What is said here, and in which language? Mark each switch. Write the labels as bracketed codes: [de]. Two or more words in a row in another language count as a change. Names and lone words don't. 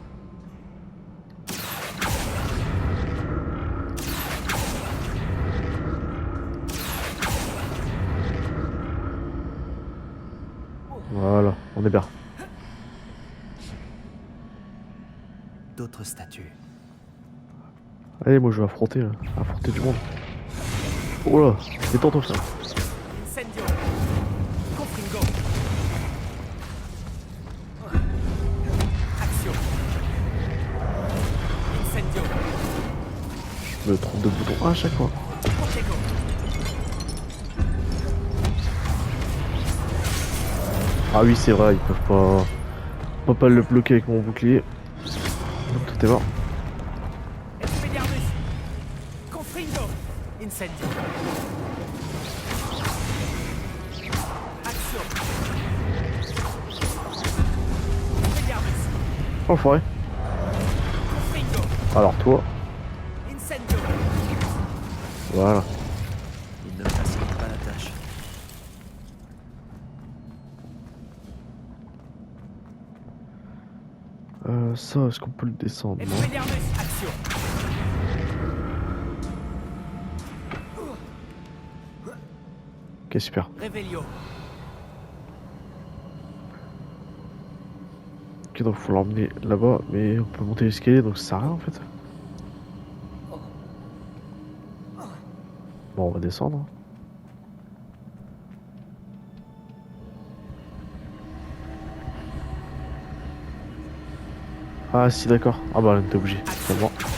[fr] Voilà, on est bien. D'autres statues. Allez, moi je vais affronter du monde. Oh là, détends-toi ça. [la] Incendio. Confringo. [fr] Action. Incendio. Je me trompe de bouton à chaque fois. Protego. Ah oui, c'est vrai, ils peuvent pas... On peut pas le bloquer avec mon bouclier. Donc tout est mort. [la] Expelliarmus. Confringo. [fr] Incendio. Action. Expelliarmus. Enfoiré. Confringo. Alors toi, Incendio. voilà. Il ne me facilite pas la tâche. Ça, est-ce qu'on peut le descendre? Non. Expelliarmus. Action. Ok, super. Revelio. Ok, donc faut l'emmener là-bas, mais on peut monter l'escalier, donc ça sert à rien en fait. Bon, on va descendre. Ah si, d'accord. Ah bah, on était obligé. C'est bon.